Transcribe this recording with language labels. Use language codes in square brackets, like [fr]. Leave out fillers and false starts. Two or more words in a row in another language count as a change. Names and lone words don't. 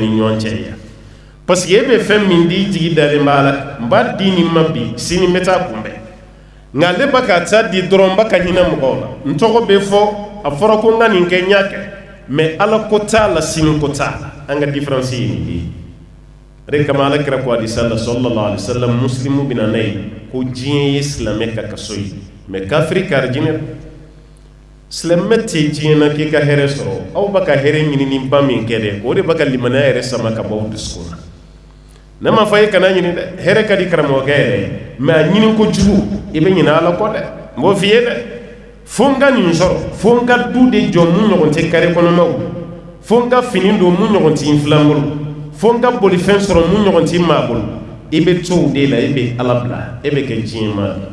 [bm] ɲɔgɔn cɛ yan [fr] parce que [bm] e bɛ fɛn min di jigi dalen b'a la n b'a di nin ma bi sini n bɛ taa kunbɛn nka ale bɛ ka taa di dɔrɔn n bɛ ka hinɛ mɔgɔw la n tɔgɔ bɛ fɔ a fɔra ko n ka nin kɛ n y'a kɛ mais ala ko t'a la sini ko t'a la an ka différence ye nin ye o de kama ala kira ko hadisa la [ar] صلى الله عليه وسلم [bm] muslimu bɛ na n'a ye ko diɲɛ ye silamɛ ka kaso ye mais kafiri kari jinɛ silamɛ tɛ diɲɛ na k'i ka hɛrɛ sɔrɔ aw bɛ ka hɛrɛ ɲinini ba min kɛ dɛ o de bɛ ka limaniya yɛrɛ sama ka bɔ aw dusukun na ne ma fɔ e kana ɲini dɛ hɛrɛ ka di karamɔgɔkɛ yɛrɛ mais a ɲini kojugu i bɛ ɲinɛ ala kɔ dɛ n b'o f'i ye dɛ fo n ka nin sɔrɔ fo n ka du de jɔ mun ɲɔgɔn tɛ kare kɔnɔnaw fo n ka fini don mun ɲɔgɔn tɛ n filan bolo fo n ka bolifɛn sɔrɔ mun ɲɔgɔn tɛ maa bolo i bɛ to o de la i bɛ ala bila e bɛ kɛ diɲɛ maa